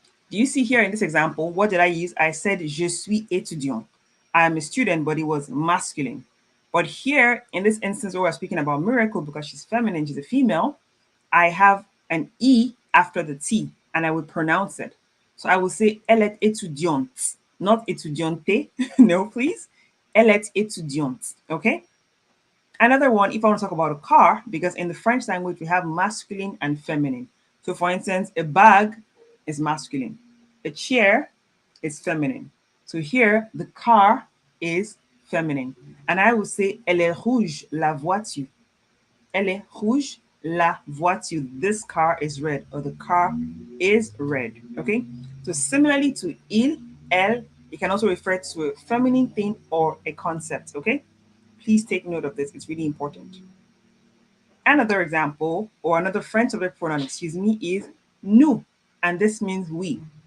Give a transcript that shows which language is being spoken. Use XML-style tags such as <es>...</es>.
<en>Do you see here in this example, what did I use? I said</en> <fr>je suis étudiant.</fr> <en>I am a student, but it was masculine. But here, in this instance where we're speaking about Miracle, because she's feminine, she's a female, I have an E after the T, and I would pronounce it. So I will say</en> <fr>elle est étudiante,</fr> <en>not étudiante. No, please.</en> <fr>Elle est étudiante.</fr> <en>Okay? Another one, if I want to talk about a car, because in the French language we have masculine and feminine. So, for instance, a bag is masculine, a chair is feminine. So, here the car is feminine. And I will say,</en> <fr>elle est rouge, la voiture. Elle est rouge, la voiture.</fr> <en>This car is red, or the car is red. Okay? So, similarly to il, elle, it can also refer to a feminine thing or a concept. Okay? Please take note of this, it's really important. Another example, or another French subject pronoun, excuse me, is nous, and this means we.</en>